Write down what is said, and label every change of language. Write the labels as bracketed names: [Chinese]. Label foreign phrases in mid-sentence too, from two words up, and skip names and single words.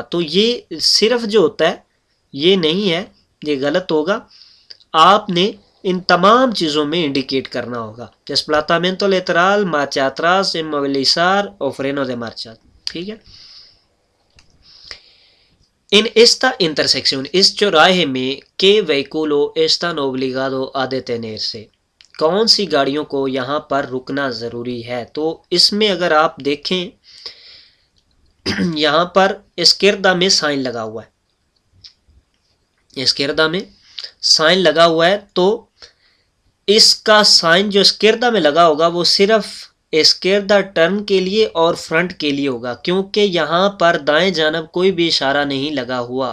[Urdu] تو یہ صرف جو ہوتا ہے یہ نہیں ہے، یہ غلط ہوگا، آپ نے ان تمام چیزوں میں انڈیکیٹ کرنا ہوگا۔ [Spanish] desplazamiento lateral, marcha atrás, movilizar y freno de marcha, [Urdu] ٹھیک ہے۔ [Spanish] en esta intersección, [Urdu] اس چوراہے میں [Spanish] qué vehículo están obligado a detenerse، [Urdu] کون سی گاڑیوں کو یہاں پر رکنا ضروری ہے؟ تو اس میں اگر آپ دیکھیں یہاں پر اسکردہ میں سائن لگا ہوا ہے، اسکردہ میں سائن لگا ہوا ہے، تو اس کا سائن جو اسکردہ میں لگا ہوگا وہ صرف اسکردہ ٹرن کے لیے اور فرنٹ کے لیے ہوگا، کیونکہ یہاں پر دائیں جانب کوئی بھی اشارہ نہیں لگا ہوا۔